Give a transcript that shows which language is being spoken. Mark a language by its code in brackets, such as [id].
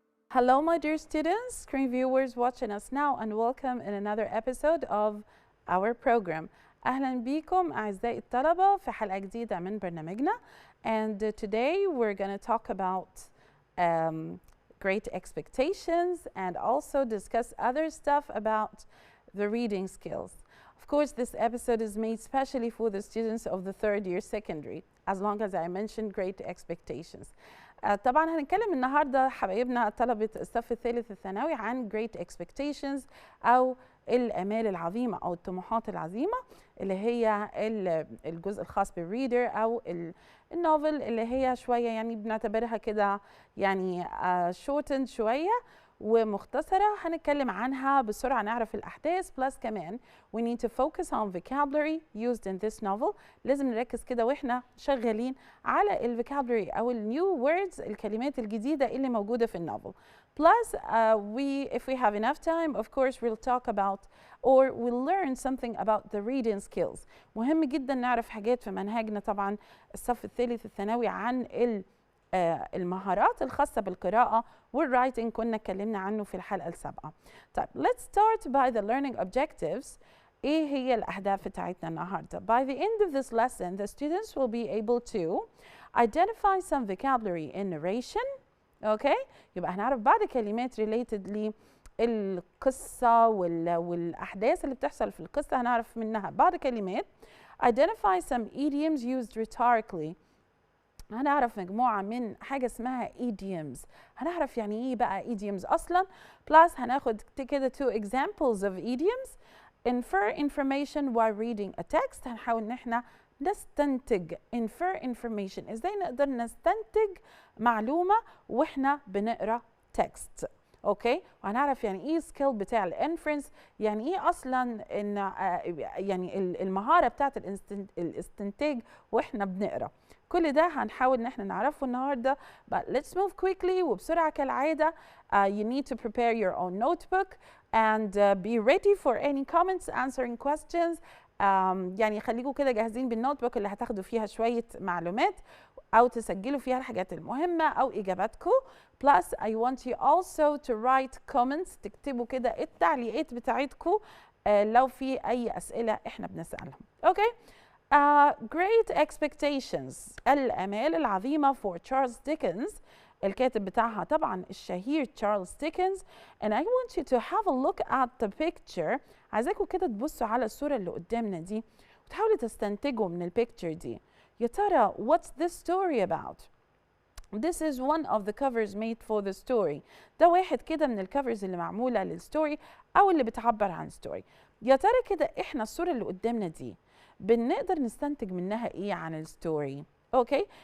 [en] Hello, my dear students, screen viewers watching us now, and welcome in another episode of our program. [ar] أهلا بكم أعزائي الطلبة في حلقة جديدة من برنامجنا. [en] And today we're going to talk about great expectations and also discuss other stuff about the reading skills. Of course, this episode is made specially for the students of the third year secondary, as long as I mentioned great expectations. [ar] طبعا هنتكلم النهارده حبايبنا طلبة الصف الثالث الثانوي عن great expectations أو الآمال العظيمة أو الطموحات العظيمة اللي هي الجزء الخاص بالريدر أو النوفل اللي هي شوية يعني بنعتبرها كده يعني shortened شوية ومختصرة. هنتكلم عنها بسرعة نعرف الأحداث plus كمان [en] we need to focus on vocabulary used in this novel. [ar] لازم نركز كده واحنا شغالين على الفوكابولري أو النيو words الكلمات الجديدة اللي موجودة في النوفل. [en] Plus if we have enough time of course we'll talk about or we'll learn something about the reading skills. [ar] مهم جدا نعرف حاجات في منهجنا طبعا الصف الثالث الثانوي عن المهارات الخاصة بالقراءة والرايتنج كنا اتكلمنا عنه في الحلقة السابقة. [en] طيب let's start by the learning objectives. [ar] ايه هي الأهداف بتاعتنا النهاردة؟ [en] By the end of this lesson the students will be able to identify some vocabulary in narration. Okay? [ar] يبقى هنعرف بعض كلمات related للقصة والأحداث اللي بتحصل في القصة هنعرف منها بعض كلمات. [en] Identify some idioms used rhetorically. [ar] هنعرف مجموعة من حاجة اسمها idioms. هنعرف يعني ايه بقى idioms أصلا. [en] plus [ar] هناخد كده [en] two examples of idioms. Infer information while reading a text. [ar] هنحاول ان احنا نستنتج [en] infer information. [ar] ازاي نقدر نستنتج معلومة واحنا بنقرأ text. اوكي وهنعرف يعني ايه سكيل بتاع الانفرنس يعني ايه اصلا ان يعني المهاره بتاعت الاستنتاج واحنا بنقرا. كل ده هنحاول ان احنا نعرفه النهارده. [en] but let's move quickly [ar] وبسرعه كالعاده. [en] You need to prepare your own notebook and be ready for any comments answering questions. [ar] يعني خليكم كده جاهزين بالنوت بوك اللي هتاخدوا فيها شويه معلومات أو تسجلوا فيها الحاجات المهمة أو إجاباتكم. [en] plus I want you also to write comments. [ar] تكتبوا كده التعليقات بتاعتكم لو في أي أسئلة إحنا بنسألهم. [en] Okay. Great expectations. [ar] الآمال العظيمة [en] for Charles Dickens. [ar] الكاتب بتاعها طبعا الشهير تشارلز ديكنز. [en] and I want you to have a look at the picture. [ar] عايزاكم كده تبصوا على الصورة اللي قدامنا دي وتحاولوا تستنتجوا من البيكتشر دي. يا ترى [en] what's this story about? This is one of the covers made for the story. [ar] ده واحد كده من الكفرز اللي معمولة للستوري أو اللي بتعبر عن ستوري. يا ترى كده إحنا الصورة اللي قدامنا دي بنقدر نستنتج منها إيه عن الستوري؟ Okay.